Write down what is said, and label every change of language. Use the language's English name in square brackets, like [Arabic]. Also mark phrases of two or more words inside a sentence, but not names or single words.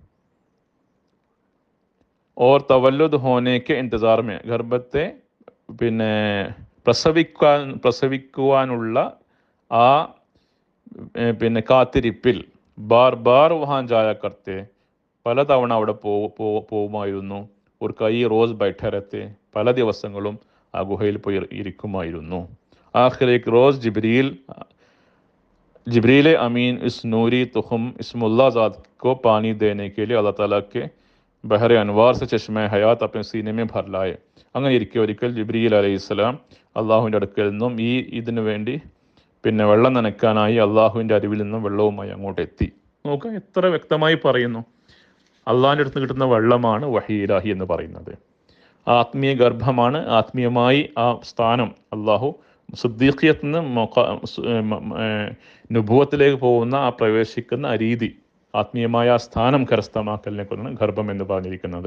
[Hindi] और तवल्लुद होने के इंतज़ार में, [Malayalam] ഗർഭത്തെ പിന്നെ പ്രസവിക്കുവാനുള്ള ആ പിന്നെ കാത്തിരിപ്പിൽ [Hindi] बार वहाँ जाया करते, [Malayalam] പലതവണ അവിടെ പോവുമായിരുന്നു. ഒരു [Hindi] कई रोज़ बैठा करते, [Malayalam] പല ദിവസങ്ങളും ആ ഗുഹയിൽ പോയി ഇരിക്കുമായിരുന്നു. [Hindi] आख़िर एक रोज़ जिब्रील अमीन इस नूरी तुखम इसमुल्ला ज़ात को पानी देने के लिए अल्लाह ताला के बहर अनवार से चश्मे हयात अपने सीने में भर लाए. [Malayalam] അങ്ങനെ ഇരിക്കെ ഒരിക്കൽ ജിബ്രീൽ അലൈഹിസ്സലാം അള്ളാഹുവിൻ്റെ അടുക്കൽ നിന്നും ഇതിനു വേണ്ടി പിന്നെ വെള്ളം നനയ്ക്കാനായി അള്ളാഹുവിൻ്റെ അരിവിൽ നിന്നും വെള്ളവുമായി അങ്ങോട്ട് എത്തി. നോക്കുക, എത്ര വ്യക്തമായി പറയുന്നു. അള്ളാഹിൻ്റെ അടുത്ത് കിട്ടുന്ന വെള്ളമാണ് [Arabic] وحي إلهي [Malayalam] എന്ന് പറയുന്നത്. ആത്മീയ ഗർഭമാണ്, ആത്മീയമായി ആ സ്ഥാനം അള്ളാഹു സിദ്ദീഖിയത്ത് നിന്ന് നുബുവത്തിലേക്ക് പോകുന്ന ആ പ്രവേശിക്കുന്ന രീതി, ആത്മീയമായ ആ സ്ഥാനം കരസ്ഥമാക്കലിനെ കൊണ്ടാണ് ഗർഭം എന്ന് പറഞ്ഞിരിക്കുന്നത്.